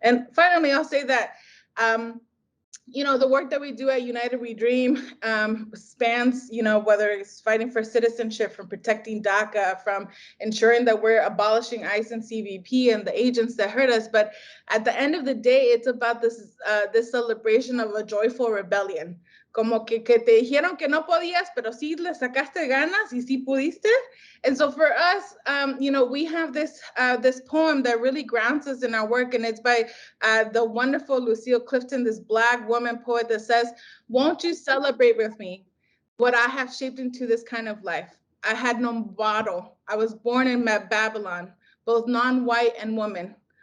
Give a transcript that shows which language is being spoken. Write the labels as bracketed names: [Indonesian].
[English] And finally, I'll say that the work that we do at United We Dream spans, whether it's fighting for citizenship, from protecting DACA, from ensuring that we're abolishing ICE and CBP and the agents that hurt us. But at the end of the day, it's about this celebration of a joyful rebellion. [Spanish] Como que te dijeron que no podías, pero sí le sacaste ganas y sí pudiste. [English] And so for us, we have this poem that really grounds us in our work, and it's by the wonderful Lucille Clifton, this Black woman poet, that says, "Won't you celebrate with me what I have shaped into this kind of life? I had no model. I was born in Babylon, both non-white and woman.